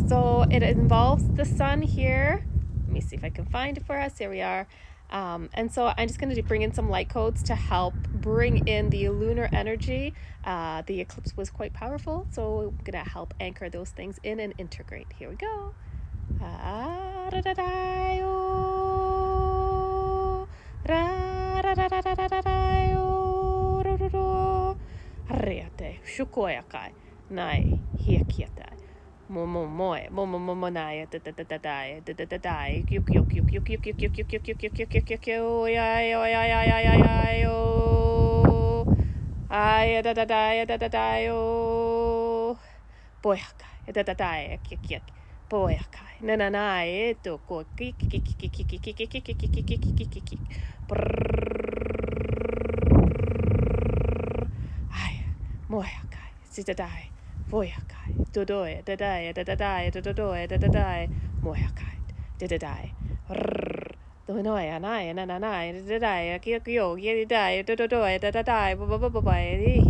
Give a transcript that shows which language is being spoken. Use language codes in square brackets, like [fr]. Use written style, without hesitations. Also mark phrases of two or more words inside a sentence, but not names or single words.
[en] So it involves the sun here. Let me see if I can find it for us. Here we are. And so I'm just going to bring in some light codes to help bring in the lunar energy. The eclipse was quite powerful, so I'm going to help anchor those things in and integrate. Here we go. Reate, shukoyakai, nai, hiakiatai. Momomoe, momomomonai, dadadadai, dadadadai, yuk yuk yuk yuk yuk yuk yuk yuk yuk yuk yuk yuk yuk yuk yo, ay dadadai, dadadai, yo, boyakai, dadadai, yuk yuk, boyakai, nananai, to ko kik kik kik kik kik kik kik kik kik kik kik kik. Moyakai, sitadai, voyakai, dodoe, dadai, dadadai, dodoe, dadadai, moyakai, dadadai, dominoe, anai, nananai, dadai, kyo, yedai, dodoe, dadadai, bababai,